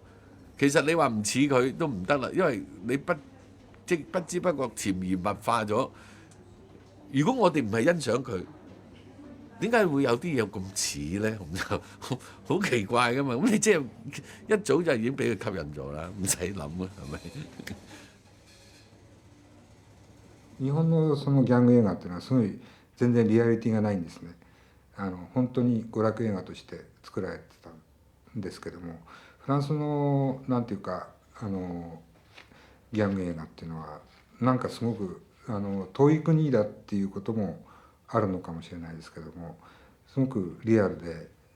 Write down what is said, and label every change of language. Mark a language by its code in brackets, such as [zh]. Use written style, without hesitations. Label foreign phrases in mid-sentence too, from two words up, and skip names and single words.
[yue] 其實你話唔似佢都唔得啦，因為你不知不覺潛移默化咗。如果我哋唔係欣賞佢，點解會有啲嘢咁似咧？咁就好奇怪噶嘛！咁你即係一早就已經俾佢吸引咗啦，唔使諗啊，係咪？ [ja] 日本のそのギャング映画っていうのはすごい全然リアリティがないんですね。本当に娯楽映画として作られてたんですけども、フランスのなんていうかギャング映画っていうのはなんかすごく遠い国だっていうこともあるのかもしれないですけども、すごくリアルで